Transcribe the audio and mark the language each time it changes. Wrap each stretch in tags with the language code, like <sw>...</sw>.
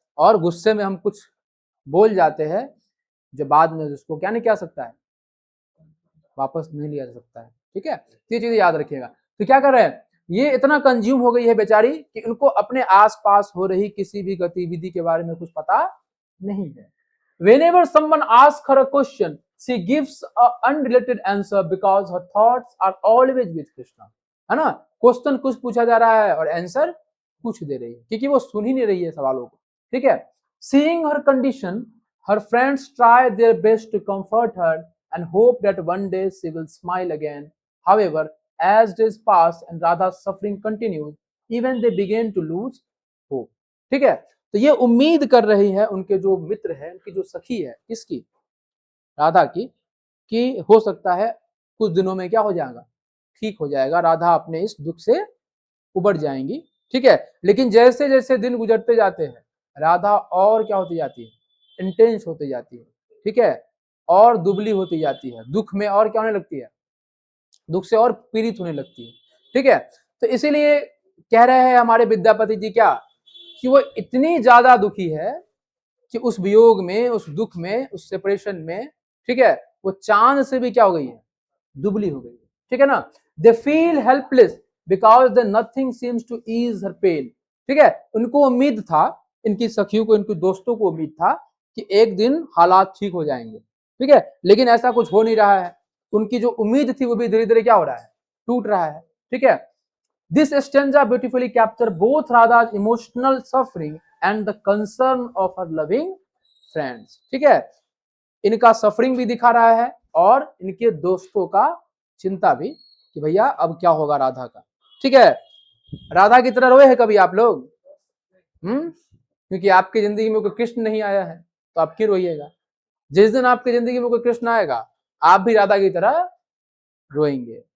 <hi>और गुस्से में हम कुछ बोल जाते हैं जो बाद में उसको क्या नहीं किया सकता है, वापस नहीं लिया जा सकता है, ठीक है। ये चीजें याद रखिएगा। तो क्या कर रहे हैं, ये इतना कंज्यूम हो गई है बेचारी कि उनको अपने आसपास हो रही किसी भी गतिविधि के बारे में कुछ पता नहीं है।</hi> <en>Whenever someone asks her a question, she gives a unrelated answer because her thoughts are always with Krishna.</en> <hi>है ना, क्वेश्चन कुछ पूछा जा रहा है और आंसर कुछ दे रही है, क्योंकि वो सुन ही नहीं रही है सवालों को, ठीक है।</hi> <en>Seeing her condition, her friends try their best to comfort her and hope that one day she will smile again. However, as days pass and Radha's suffering continues, even they begin to lose hope.</en> <hi>ठीक है, तो ये उम्मीद कर रही है उनके जो मित्र है, उनकी जो सखी है, किसकी, राधा की, कि हो सकता है कुछ दिनों में क्या हो जाएगा, ठीक हो जाएगा, राधा अपने इस दुख से उबर जाएंगी, ठीक है। लेकिन जैसे जैसे दिन गुजरते जाते हैं, राधा और क्या होती जाती है, इंटेंस होती जाती है, ठीक है, और दुबली होती जाती है, दुख में और क्या होने लगती है, दुख से और पीड़ित होने लगती है, ठीक है। तो इसीलिए कह रहे हैं हमारे विद्यापति जी क्या, कि वो इतनी ज्यादा दुखी है कि उस वियोग में, उस दुख में, उस सेपरेशन में, ठीक है, वो चांद से भी क्या हो गई है, दुबली हो गई है, ठीक है ना।</hi> <en>they feel helpless because the nothing seems to ease her pain,</en> <hi>ठीक है। उनको उम्मीद था, इनकी सखियों को, इनके दोस्तों को उम्मीद था कि एक दिन हालात ठीक हो जाएंगे, ठीक है, लेकिन ऐसा कुछ हो नहीं रहा है। उनकी जो उम्मीद थी वो भी धीरे धीरे क्या हो रहा है, टूट रहा है, ठीक है।</hi> <en>This stanza beautifully captures both Radha's emotional suffering and the concern of her loving friends.</en> <hi>ठीक है, इनका सफरिंग भी दिखा रहा है और इनके दोस्तों का चिंता भी कि भैया अब क्या होगा राधा का। ठीक है, राधा की तरह रोए हैं कभी आप लोग? क्योंकि आपकी जिंदगी में कोई कृष्ण नहीं आया है तो आप क्यों रोइएगा? जिस दिन आपकी जिंदगी में कोई कृष्ण आएगा आप भी राधा की तरह रोएंगे।</hi>